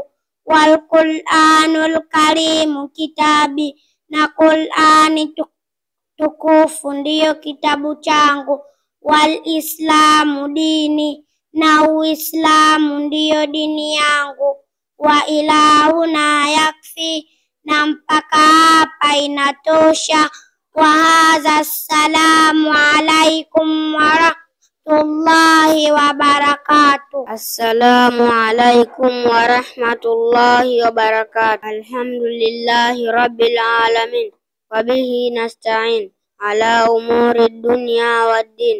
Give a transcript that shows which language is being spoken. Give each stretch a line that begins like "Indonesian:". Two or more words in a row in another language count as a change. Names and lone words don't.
Arabic: والقرآن الكريم كتابي,
Swahili: na Qur'ani tukufu ndiyo kitabu changu.
Arabic: والإسلام ديني,
Swahili: na Uislamu ndiyo dini yangu.
Arabic: وإلى هنا يكفي,
Swahili: na mpaka hapa inatosha.
Arabic: وهذا السلام عليكم ورحمة الله وبركاته. السلام عليكم ورحمة الله وبركاته. الحمد لله رب العالمين وبه نستعين على أمور الدنيا والدين.